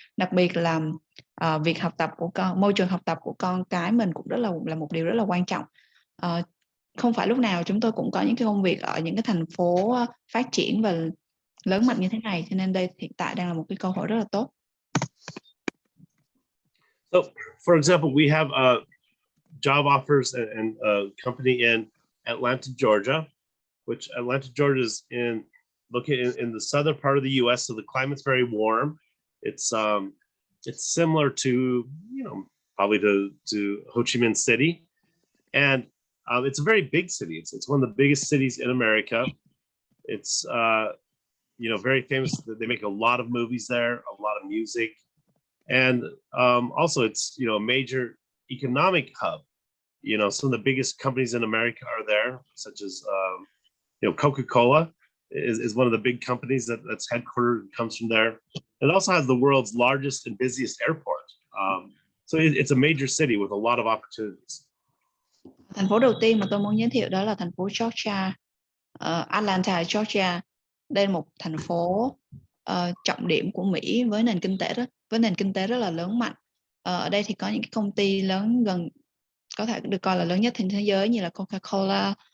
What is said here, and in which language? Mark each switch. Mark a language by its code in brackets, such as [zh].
[vi] Đặc biệt là việc học tập của con, môi trường học tập của con cái mình cũng là một điều rất là quan trọng. Không phải lúc nào chúng tôi cũng có những cái công việc ở những cái thành phố phát triển và lớn mạnh như thế này, cho nên đây hiện tại đang là một cái cơ hội rất là tốt. [en] So, for example, we have job offers and a company in Atlanta, Georgia, which Atlanta, Georgia is located in the southern part of the U.S., so the climate's very warm. It's similar to, you know, probably to Ho Chi Minh City, and it's a very big city. It's one of the biggest cities in America. It's you know, very famous. They make a lot of movies there, a lot of music, and also it's, you know, a major economic hub. You know, some of the biggest companies in America are there, such as you know, Coca-Cola is one of the big companies that's headquartered and comes from there. It also has the world's largest and busiest airport. So it's a major city with a lot of opportunities. [vi] Thành phố đầu tiên mà tôi muốn giới thiệu đó là thành phố Georgia, Atlanta, Georgia. Đây là một thành phố trọng điểm của Mỹ với nền kinh tế rất là lớn mạnh. Ở đây thì có những cái công ty lớn có thể được coi là lớn nhất trên thế giới như là Coca-Cola.